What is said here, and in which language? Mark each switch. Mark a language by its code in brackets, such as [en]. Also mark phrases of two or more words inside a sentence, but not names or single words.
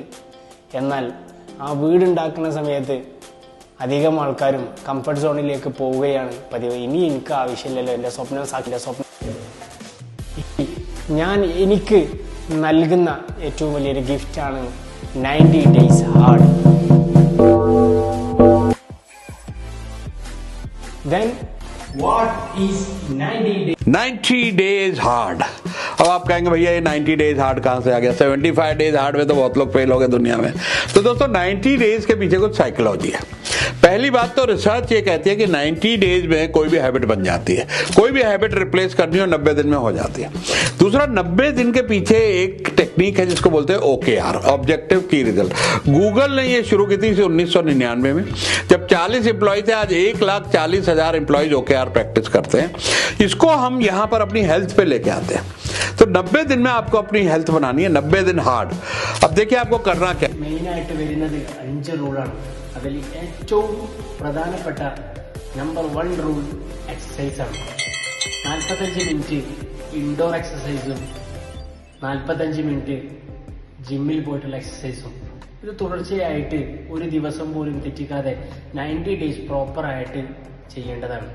[ml] എന്നാൽ ആ വീടുണ്ടാക്കുന്ന സമയത്ത് അധികം ആൾക്കാരും കംഫർട്ട് സോണിലേക്ക് പോവുകയാണ് പതിവ്. ഇനി എനിക്ക് ആവശ്യമില്ലല്ലോ, എൻ്റെ സ്വപ്നം എനിക്ക് നൽകുന്ന ഏറ്റവും വലിയൊരു ഗിഫ്റ്റാണ് [en] 90 days hard. Then what is 90 days? 90 days hard. [hi] अब आप कहेंगे भैया ये [en] 90 days hard [hi] कहाँ से आ गया? [en] 75 days hard [hi] में तो बहुत लोग फेल हो गए दुनिया में। तो दोस्तों 90 डेज के पीछे कुछ साइकोलॉजी है। पहली बात तो रिसर्च ये कहती है कि 90 डेज में कोई भी हैबिट बन जाती है। कोई भी हैबिट रिप्लेस करनी हो 90 दिन में हो जाती है। दूसरा, 90 दिन के पीछे एक टेक्निक है जिसको बोलते हैं OKR, [en] objective key result. [hi] गूगल ने ये शुरू की थी 1999 में, जब 40 एम्प्लॉय थे। आज 1,40,000 एम्प्लॉयज OKR प्रैक्टिस करते हैं। इसको हम यहाँ पर अपनी हेल्थ पे लेके आते हैं। तो 90 दिन में आपको अपनी हेल्थ बनानी है, 90 दिन हार्ड। अब देखिए आपको करना क्या। [ml] മെയിനായിട്ട് വരുന്നത് 5 റൂളാണ്. അതിൽ ഏറ്റവും പ്രധാനപ്പെട്ട നമ്പർ 1 [en] rule exercise [ml] ആണ്. 45 [en] minute indoor [ml] എക്സസൈസും 45 മിനിറ്റ് ജിമ്മിൽ പോയിട്ടുള്ള എക്സസൈസും. ഇത് തുടർച്ചയായിട്ട് ഒരു ദിവസം പോലും തെറ്റിക്കാതെ 90 ഡേയ്സ് പ്രോപ്പറായിട്ട് ചെയ്യേണ്ടതാണ്.